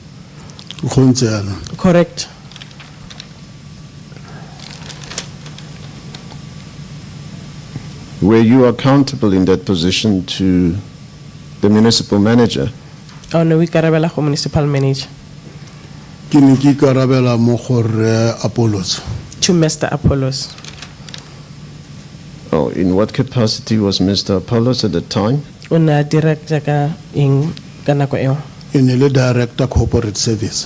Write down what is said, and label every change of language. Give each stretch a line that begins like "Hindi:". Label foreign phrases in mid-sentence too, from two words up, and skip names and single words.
English: Correct. Were you accountable in that position to the municipal manager? Oh no,
Tswana: we karabela go
English: municipal manager.
Tswana: Ke ne ke karabela mo gore Apollos.
English: To Mr. Apollos. Oh, in what capacity was Mr. Apollos at the time?
Tswana: O na director ka eng ka nako eo? e ne le
English: director corporate service.